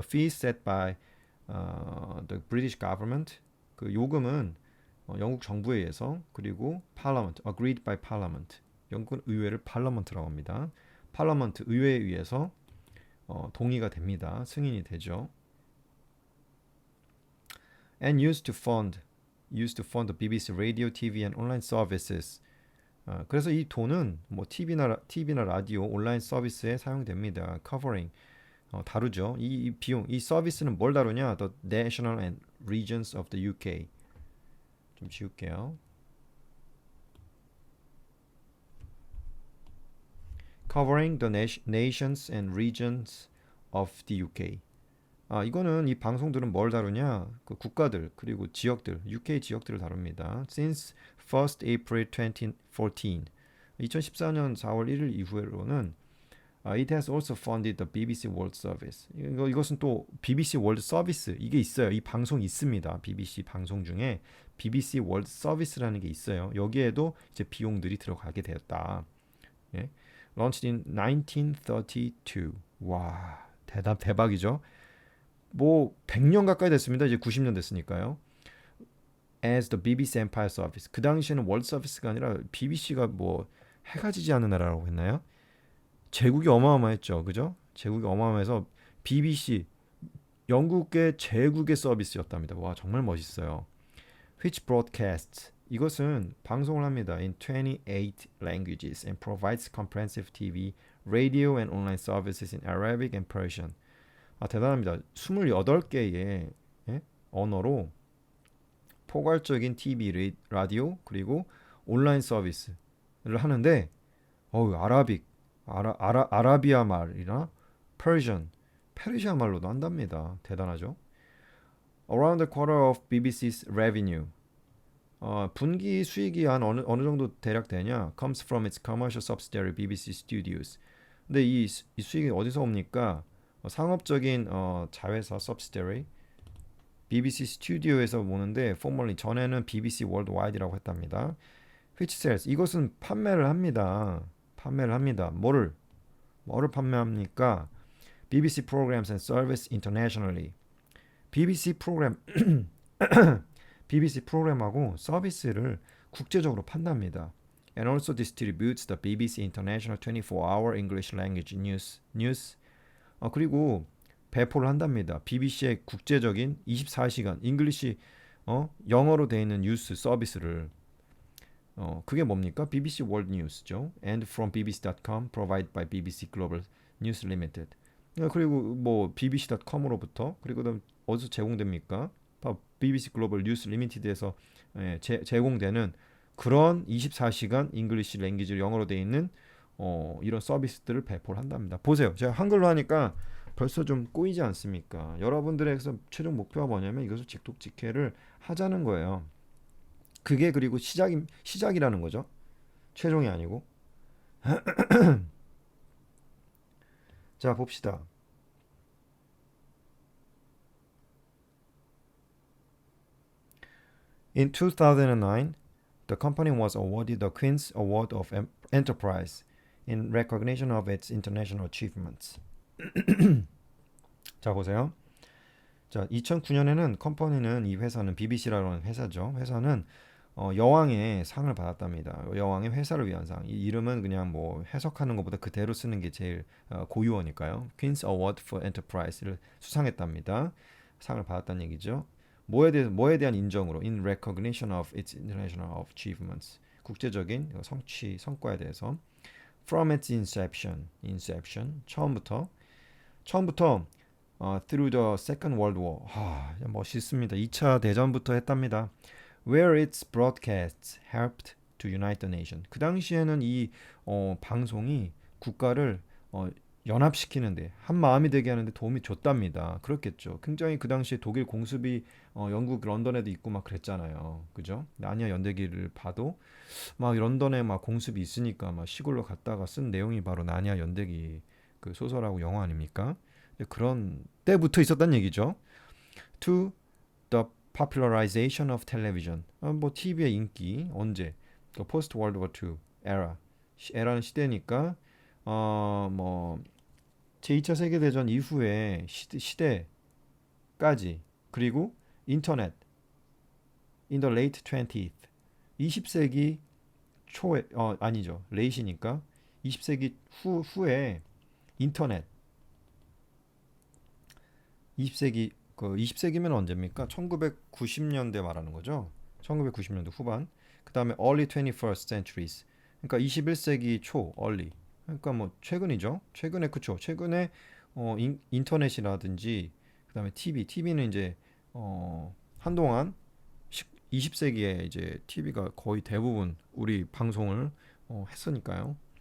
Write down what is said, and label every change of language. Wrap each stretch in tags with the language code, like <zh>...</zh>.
<en>The fee set by the British government</en> <ko>그 요금은 영국 정부에 의해서 그리고</ko> <en>Parliament agreed by Parliament</en> <ko>영국 의회를 Parliament라고 합니다. Parliament 의회에 의해서 동의가 됩니다. 승인이 되죠.</ko> <en>And used to fund the BBC radio, TV and online services.</en> <ko>그래서 이 돈은 뭐 TV나 라디오, 온라인 서비스에 사용됩니다. Covering 다루죠. 이 비용, 이 서비스는 뭘 다루냐?</ko> <en>The national and regions of the UK.</en> <ko>좀 지울게요.</ko> <en>Covering the nations and regions of the UK.</en> <ko>이거는 이 방송들은 뭘 다루냐? 그 국가들 그리고 지역들, UK 지역들을 다룹니다.</ko> <en>Since 1st April 2014,</en> <ko>2014년 4월 1일 이후로는</ko> <en>it has also funded the BBC World Service.</en> <ko>이것은 또 BBC World Service 이게 있어요. 이 방송 있습니다. BBC 방송 중에 BBC World Service라는 게 있어요. 여기에도 이제 비용들이 들어가게 되었다. 예?</ko> <en>Launched in 1932.</en> <ko>와, 대박이죠. 뭐 100년 가까이 됐습니다. 이제 90년 됐으니까요.</ko> <en>As the BBC Empire Service.</en> <ko>그 당시에는 월드 서비스가 아니라 BBC가 뭐 해가 지지 않는 나라라고 했나요? 제국이 어마어마했죠. 그죠? 제국이 어마어마해서 BBC 영국의 제국의 서비스였답니다. 와, 정말 멋있어요.</ko> <en>Which broadcasts</en> <ko>이것은 방송을 합니다.</ko> <en>In 28 languages and provides comprehensive TV, radio and online services in Arabic and Persian.</en> <ko>대단합니다. 28개의 언어로 포괄적인 TV, 라디오 그리고 온라인 서비스를 하는데 아라비아 말이나 페르시아 말로도 한답니다. 대단하죠.</ko> <en>Around a quarter of BBC's revenue</en> <ko>분기 수익이 한 어느 정도 대략 되냐?</ko> <en>Comes from its commercial subsidiary BBC Studios.</en> <ko>근데 이 수익이 어디서 옵니까? 상업적인 자회사 subsidiary BBC 스튜디오에서 보는데 formerly 전에는 BBC Worldwide라고 했답니다.</ko> <en>Which sells</en> <ko>이것은 판매를 합니다. 뭐를 판매합니까?</ko> <en>BBC programs and service internationally.</en> <ko>BBC 프로그램 BBC 프로그램하고 서비스를 국제적으로 판답니다.</ko> <en>And also distributes the BBC International 24-hour English language news.</en> <ko>그리고 배포를 한답니다. BBC의 국제적인 24시간 잉글리시 영어로 되어 있는 뉴스 서비스를 그게 뭡니까? BBC World News죠.</ko> <en>And from bbc.com provided by BBC Global News Limited.</en> <ko>그리고 뭐 bbc.com으로부터 그리고 어디서 제공됩니까? BBC Global News Limited에서 제공되는 그런 24시간 잉글리시 랭귀지로 영어로 되어 있는 이런 서비스들을 배포를 한답니다. 보세요. 제가 한글로 하니까 벌써 좀 꼬이지 않습니까? 여러분들에게서 최종 목표가 뭐냐면 이것을 직독직해를 하자는 거예요. 그게 그리고 시작이라는 거죠. 최종이 아니고. 자, 봅시다.</ko> <en>In 2009, the company was awarded the Queen's Award of Enterprise in recognition of its international achievements.</en> <ko>자, 보세요. 자, 2009년에는 컴퍼니는 이 회사는 BBC라는 회사죠. 회사는 여왕의 상을 받았답니다. 여왕의 회사를 위한 상. 이 이름은 그냥 뭐 해석하는 것보다 그대로 쓰는 게 제일 고유어니까요. Queen's Award for Enterprise를 수상했답니다. 상을 받았다는 얘기죠. 뭐에 대한 인정으로</ko> <en>in recognition of its international achievements.</en> <ko>국제적인 성과에 대해서</ko> <en>from its inception</en> <ko>처음부터</ko> <en>through the Second World War.</en> <ko>멋있습니다. 2차 대전부터 했답니다.</ko> <en>where its broadcasts helped to unite the nation.</en> <ko>그 당시에는 이 방송이 국가를 연합시키는데 한 마음이 되게 하는데 도움이 줬답니다. 그렇겠죠. 굉장히 그 당시에 독일 공습이 영국 런던에도 있고 막 그랬잖아요. 그죠? 나니아 연대기를 봐도 막 런던에 막 공습이 있으니까 막 시골로 갔다가 쓴 내용이 바로 나니아 연대기 그 소설하고 영화 아닙니까? 그런 때부터 있었단 얘기죠.</ko> <en>To the popularization of television.</en> <ko>뭐 TV의 인기 언제? 그</ko> <en>post World War II era.</en> <ko>에라는 시대니까 뭐 제2차 세계대전 이후에 시대까지 그리고 인터넷</ko> <en>in the late 20th</en> <ko>20세기 초에 아니죠. 레이시니까 20세기 후에 인터넷 20세기 그 20세기면 언제입니까? 1990년대 말하는 거죠. 1990년대 후반. 그다음에</ko> <en>early 21st centuries.</en> <ko>그러니까 21세기 초 early. 그러니까 뭐 최근이죠. 최근에 그쵸. 최근에 인터넷이라든지 그다음에 TV는 이제 한동안 20세기에 이제 TV가 거의 대부분 우리 방송을 했으니까요.</ko>